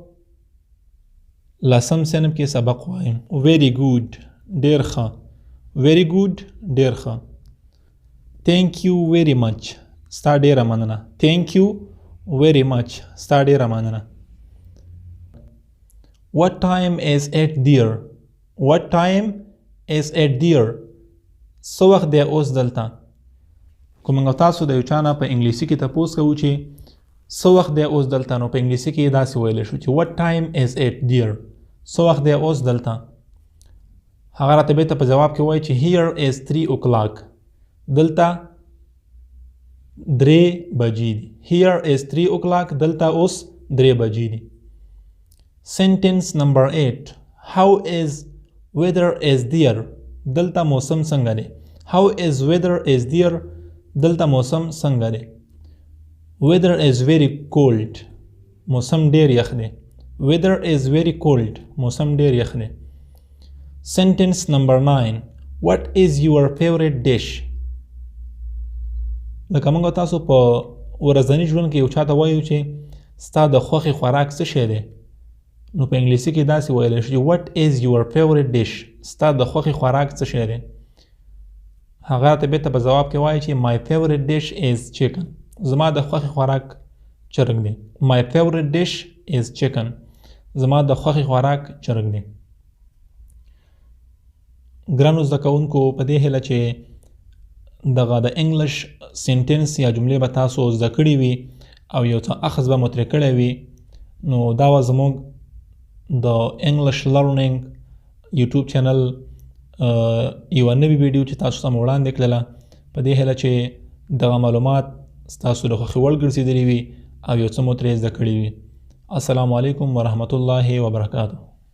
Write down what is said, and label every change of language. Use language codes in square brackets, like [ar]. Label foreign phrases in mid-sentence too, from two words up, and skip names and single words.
[ps] 10م صنف کې سبق وایم [en] very good [ps] ډېر ښه [en] thank you very much [ps] ستا ډېره مننه [en] thank you very much [ps] ستا ډېره مننه [en] what time is it there [ps] څه وخت دی اوس دلته که موږ تاسو د یو چا نه په انګلیسي کې تپوس کوو چې څه وخت دی اوس دلته نو په انګلیسي کې یې داسې ویلی شو چې [en] what time is it there [ps] څه وخت دی اوس دلته هغه راته بېرته په جواب کې وایي چې [en] here is 3 o'clock [ps] دلته 3 بجې دي [en] here is 3 o'clock [ps] دلته اوس 3 بجې دي [en] sentence number 8 how is weather is there [ps] دلته موسم څنګه دی [en] how is weather is there [ps] دلته موسم څنګه دی [en] weather is very cold [ps] موسم ډېر یخ دی [en] weather is very cold [ps] موسم ډېر یخ دی [en] sentence number 9 what is your favorite dish [ps] لکه موږ تاسو په ورځني ژوند کې یو چاته وایو چې ستا د خوښې خوراک څه شی دی نو په انګلیسي کې داسې ویلی شو چې [en] what is your favorite dish [ps] ستا د خوښې خوراک څه شی دی هغه ته بېرته په ځواب کې وایي چې [en] my favorite dish is chicken [ps] زما د خوښې خوراک چرګ دی [en] my favorite dish is chicken [ps] زما د خوښې خوراک چرګ دی ګرانو زده کوونکو په دې هیله چې دغه د [en] English sentence [ps] یا جملې به تاسو زده کړي وي او یو څه اخذ به مو ترې کړی وي نو دا وه زموږ د [en] English Learning YouTube channel [ps] یوه نوې ویډیو چې تاسو ته مو وړاندې کړله په دې هیله چې دغه معلومات ستاسو د خوښې وړ ګرځېدلي وي او یو څه مو ترې زده کړي وي [ar] السلام علیکم ورحمة الله وبرکاته